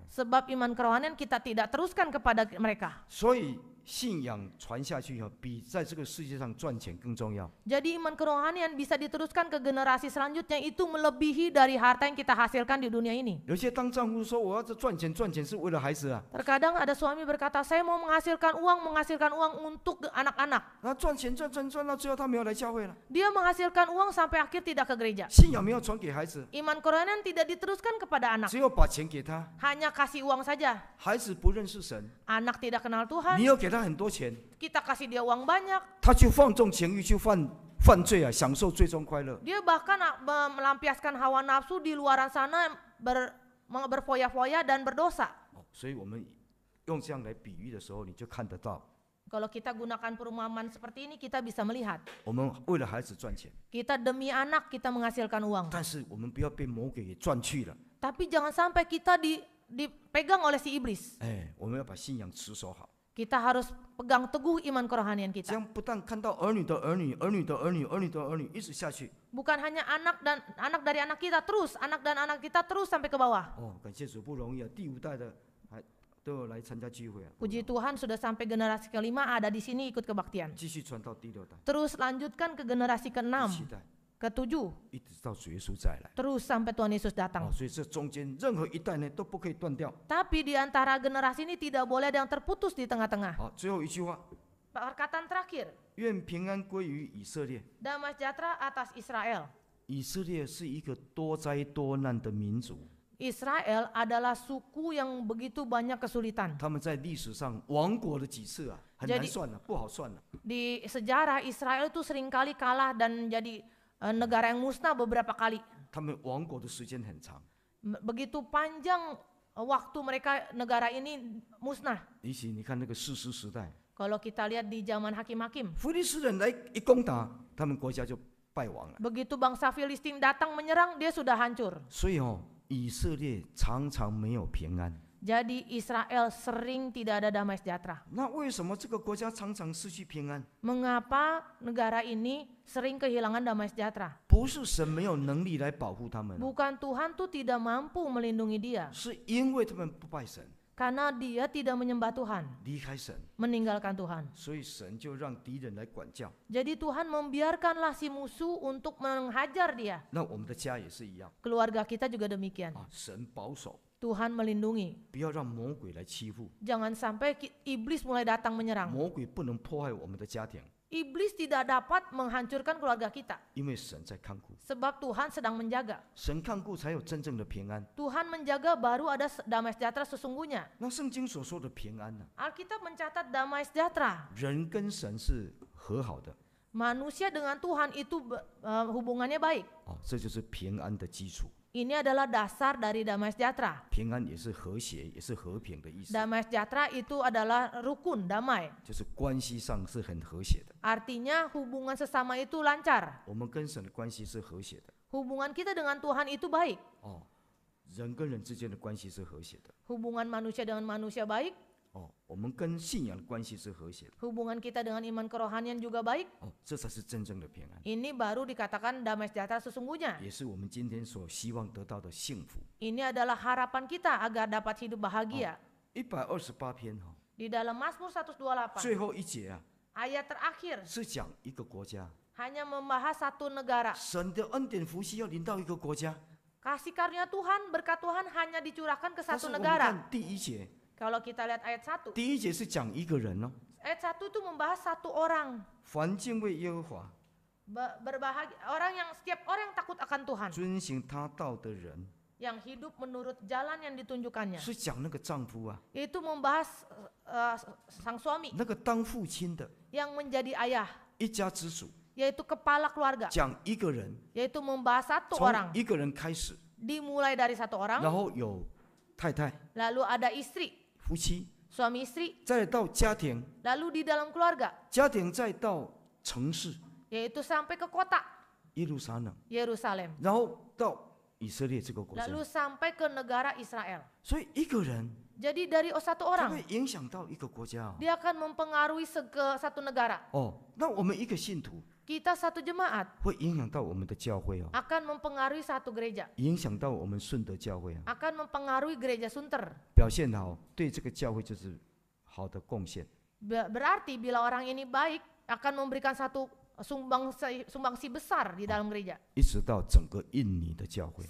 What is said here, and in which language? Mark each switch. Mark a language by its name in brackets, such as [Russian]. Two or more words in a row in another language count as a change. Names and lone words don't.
[Indonesian] Sebab iman kerohanian kita tidak teruskan kepada mereka. [Chinese] 所以信仰传下去以后，比在这个世界上赚钱更重要。 [Indonesian] Jadi iman kerohanian bisa diteruskan ke generasi selanjutnya, itu melebihi dari harta yang kita hasilkan di dunia ini. [Chinese] 有些当丈夫说我要赚钱是为了孩子啊， [Indonesian] Terkadang ada suami berkata, saya mau menghasilkan uang untuk anak-anak. [Chinese] 那赚钱到最后他没有来教会了， [Indonesian] Dia menghasilkan uang sampai akhir tidak ke gereja. [Chinese] 信仰没有传给孩子， [Indonesian] Iman kerohanian tidak diteruskan kepada anak, [Chinese] 只有把钱给他， [Indonesian] hanya kasih uang saja. [Chinese] 孩子不认识神， [Indonesian] Anak tidak kenal Tuhan, [Chinese] 你又给他很多钱， [Indonesian] kita kasih dia uang banyak. [Chinese] 他就放纵情欲，去犯罪啊，享受最终快乐。 [Indonesian] Dia bahkan melampiaskan hawa nafsu di luaran sana, berfoya-foya dan berdosa. [Chinese] 所以我们用这样来比喻的时候，你就看得到， [Indonesian] Kalau kita gunakan perumpamaan seperti ini, kita bisa melihat. [Chinese] 我们为了孩子赚钱， [Indonesian] Kita demi anak, kita menghasilkan uang. [Chinese] 但是我们不要被魔鬼给赚去了。 [Indonesian] Tapi jangan sampai kita dipegang oleh si iblis. [Chinese] 我们要把信仰持守好， [Indonesian] Kita harus pegang teguh iman kerohanian [Chinese] 这 [Indonesian] kita. [Chinese] 样不但看到儿女的儿女，儿女的儿女，儿女的儿女一直下去。 [Indonesian] Bukan hanya anak dari anak kita terus, anak dan anak kita terus sampai ke bawah. [Chinese] 感谢主，不容易啊！第5代的还都有来参加聚会啊， [Indonesian] Puji Tuhan sudah sampai generasi ke-5 ada di sini ikut kebaktian. [Chinese] 继续传到第6代、 [Indonesian] Terus lanjutkan ke generasi [Chinese] 第 [Indonesian] ke-6, [Chinese] 7代， [Indonesian] ke-7, [Chinese] 一直到主耶稣再来。 [Indonesian] terus sampai Tuhan Yesus datang. [Chinese] 所以这中间任何一代呢都不可以断掉。 [Indonesian] Tapi di antara generasi ini tidak boleh ada yang terputus di tengah-tengah. [Chinese] 最后一句话， [Indonesian] Perkataan terakhir, [Chinese] 愿平安归于以色列。 [Indonesian] damai sejahtera atas Israel. [Chinese] 以色列是一个多灾多难的民族， [Indonesian] Israel adalah suku yang begitu banyak kesulitan. [Chinese] 他们在历史上亡国了几次啊，很难算了，不好算了。 [Indonesian] Di sejarah Israel itu seringkali kalah dan jadi negara yang musnah beberapa kali. [Chinese] 他们亡国的时间很长， [Indonesian] Begitu panjang waktu mereka negara ini musnah. [Chinese] 尤其你看那个士师时代， [Indonesian] Kalau kita lihat di zaman hakim-hakim, [Chinese] 非利士人来一攻打，他们国家就败亡了。 [Indonesian] begitu bangsa Filistin datang menyerang, dia sudah hancur. [Chinese] 所以以色列常常没有平安。 [Indonesian] Jadi Israel sering tidak ada damai sejahtera. [Chinese] 那为什么这个国家常常失去平安？ [Indonesian] Mengapa negara ini sering kehilangan damai sejahtera? [Chinese] 不是神没有能力来保护他们， [Indonesian] Bukan Tuhan tuh tidak mampu melindungi dia, [Chinese] 是因为他们不拜神， [Indonesian] karena dia tidak menyembah Tuhan, [Chinese] 离开神， [Indonesian] meninggalkan Tuhan. [Chinese] 所以神就让敌人来管教。 [Indonesian] Jadi Tuhan membiarkanlah si musuh untuk menghajar dia. [Chinese] 那我们的家也是一样 [Indonesian] Keluarga kita juga demikian. [Chinese] 神保守， [Indonesian] Tuhan melindungi. [Chinese] 不要让魔鬼来欺负。 [Indonesian] Jangan sampai iblis mulai datang menyerang. [Chinese] 魔鬼不能破坏我们的家庭， [Indonesian] Iblis tidak dapat menghancurkan keluarga kita, [Chinese] 因为神在看顾， [Indonesian] sebab Tuhan sedang menjaga. [Chinese] 神看顾才有真正的平安。 [Indonesian] Tuhan menjaga baru ada damai sejahtera sesungguhnya. [Chinese] 那圣经所说的平安呢？ [Indonesian] Alkitab mencatat damai sejahtera. [Chinese] 人跟神是和好的， [Indonesian] Manusia dengan Tuhan itu hubungannya baik. [Chinese] 这就是平安的基础。 [Indonesian] Ini adalah dasar dari damai sejahtera. [Chinese] 平安也是和谐，也是和平的意思， [Indonesian] Damai sejahtera itu adalah rukun, damai. [Chinese] 就是关系上是很和谐的。 [Indonesian] Artinya hubungan sesama itu lancar. [Chinese] 我们跟神的关系是和谐的 [Indonesian] Hubungan kita dengan Tuhan itu baik. [Chinese] 哦，人跟人之间的关系是和谐的 [Indonesian] Hubungan manusia dengan manusia baik. [Chinese] 哦，我们跟信仰的关系是和谐的 [Indonesian] Hubungan kita dengan iman kerohanian juga baik. [Chinese] 哦，这才是真正的平安， [Indonesian] Ini baru dikatakan damai sejahtera sesungguhnya. [Chinese] 也是我们今天所希望得到的幸福。 [Indonesian] Ini adalah harapan kita agar dapat hidup bahagia. [Chinese] 128 篇哈， [Indonesian] Di dalam Mazmur 128, [Chinese] 最后一节啊， [Indonesian] ayat terakhir [Chinese] 是讲一个国家， [Indonesian] hanya membahas satu negara. [Chinese] 神的恩典福气要临到一个国家。 [Indonesian] Kasih karunia Tuhan, berkat Tuhan hanya dicurahkan ke [Chinese] 但是 [Indonesian] satu [Chinese] 我们 [Indonesian] negara. [Chinese] 看第一节， [Indonesian] Kalau kita lihat ayat 1, [Chinese] 第一节是讲一个人哦， [Indonesian] ayat 1 itu membahas satu orang. [Chinese] 凡敬畏耶和华、 [Indonesian] Berbahagia orang yang setiap orang yang takut akan Tuhan, [Chinese] 遵行他道的人， [Indonesian] yang hidup menurut jalan yang ditunjukkannya. [Chinese] 是讲那个丈夫啊， [Indonesian] Itu membahas sang suami [Chinese] 那个当父亲的 [Indonesian] yang menjadi ayah, [Chinese] 一家之主， [Indonesian] yaitu kepala keluarga, [Chinese] 讲一个人， [Indonesian] yaitu membahas satu [Chinese] 从 [Indonesian] orang. [Chinese] 一个人开始， [Indonesian] Dimulai dari satu [Chinese] 然 [Indonesian] orang, [Chinese] 后有太太、 [Indonesian] lalu ada istri, [Chinese] 夫妻， [Indonesian] suami istri, [Chinese] 再到家庭， [Indonesian] lalu di dalam keluarga, [Chinese] 家庭再到城市 [Indonesian] yaitu sampai ke kota [Chinese] 耶路撒冷， [Indonesian] Yerusalem, [Chinese] 然后到以色列这个国家。 [Indonesian] lalu sampai ke negara Israel. [Chinese] 所以一个人， [Indonesian] Jadi dari satu [Chinese] 他 [Indonesian] orang, [Chinese] 会影响到一个国家哦。 [Indonesian] dia akan mempengaruhi satu negara. [Chinese] 哦，那我们一个信徒 [Indonesian] Kita satu jemaat [Chinese] 会影响到我们的教会哦， [Indonesian] akan mempengaruhi satu gereja, [Chinese] 影响到我们顺德教会啊， [Indonesian] akan mempengaruhi gereja Sunter. [Chinese] 表现好，对这个教会就是好的贡献。 [Indonesian] Berarti bila orang ini baik, akan memberikan satu sumbangsi besar di dalam gereja. [Chinese] 一直到整个印尼的教会。